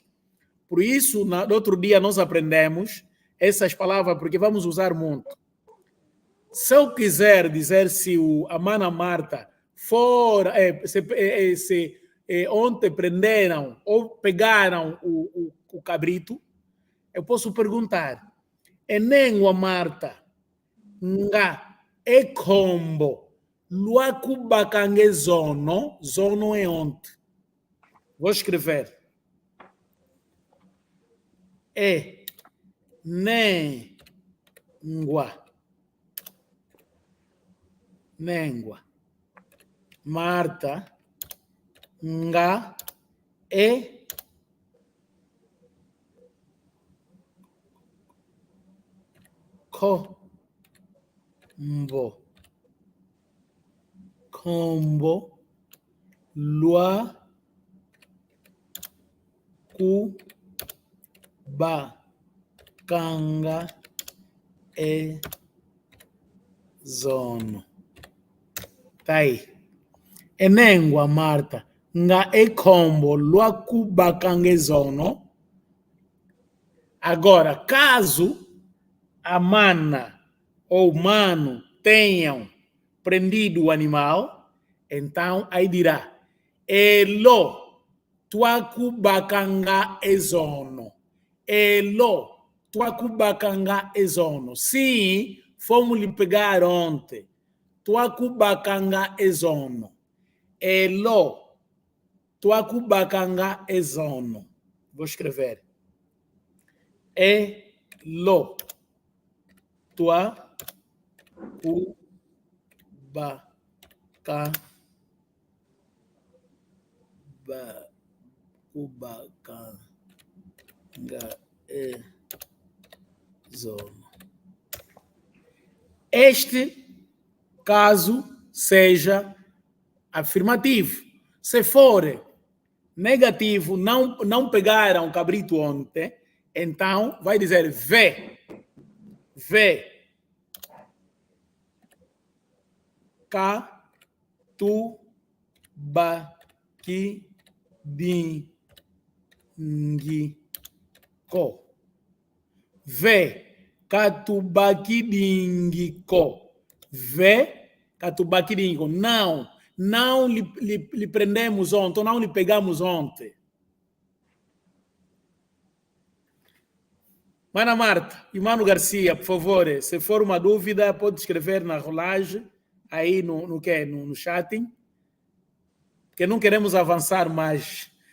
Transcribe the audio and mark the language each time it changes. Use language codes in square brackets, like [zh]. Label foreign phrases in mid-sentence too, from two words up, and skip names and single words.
[pt] Por isso, no outro dia nós aprendemos essas palavras, porque vamos usar muito. Se eu quiser dizer se a Mana Marta for, ontem prenderam ou pegaram o cabrito, eu posso perguntar, [kmb] enengua Marta, nga e combo, luacubacangue zono [pt] é ontem. Vou escrever. [kmb] Nengua. Marta, nga, e, combo, lua, cu, ba, canga, e, zono. [pt] Tá aí. [kmb] Enengua Marta nga e combo lua cubacanguezono. [pt] Agora, caso a mana ou mano tenham prendido o animal, então aí dirá [kmb] elo tua cubacanga ezono. Elo tua cubacanga ezono. [pt] Sim, fomos lhe pegar ontem. [kmb] Tua cubacanga ezono. Elo, tua cubacanga ezono. [pt] Vou escrever. [kmb] Elo, tua cubacanga ezono. [pt] Este caso seja afirmativo. Se for negativo, não pegaram o cabrito ontem, então vai dizer vê. [kmb] Ca, tu, ba, ki, din, ngi, ko. Vê. Catubakidingico. Vê, catubakidingico. [pt] Não lhe prendemos ontem, não lhe pegamos ontem. Mana Marta e Mano Garcia, por favor, se for uma dúvida, pode escrever na rolagem, aí no chatting, porque não queremos avançar mais.